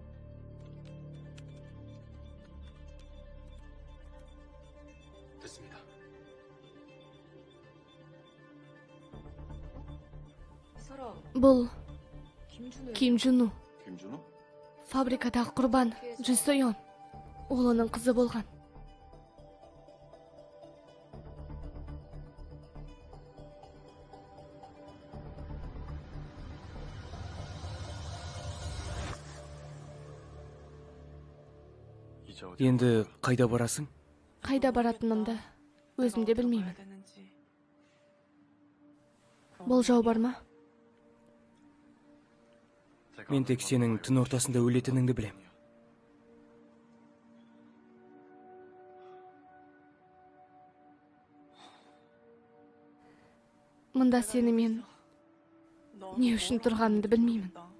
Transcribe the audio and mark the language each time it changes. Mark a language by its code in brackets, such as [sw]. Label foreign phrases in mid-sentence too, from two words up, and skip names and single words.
[ko] 됐습니다. [kk] Бұл Ким Джуну, [ko] 김준호? [kk] фабрикадағы құрбан Джи Сойон. Ол оның қызы болған. [ko] 이제 어디 [kk] Енді қайда барасың? Қайда баратынымды өзім де білмеймін. Болжау бар ма? Мен тек сенің түн ортасында өлетініңді білем. Мұнда сені мен не үшін тұрғанымды білмеймін.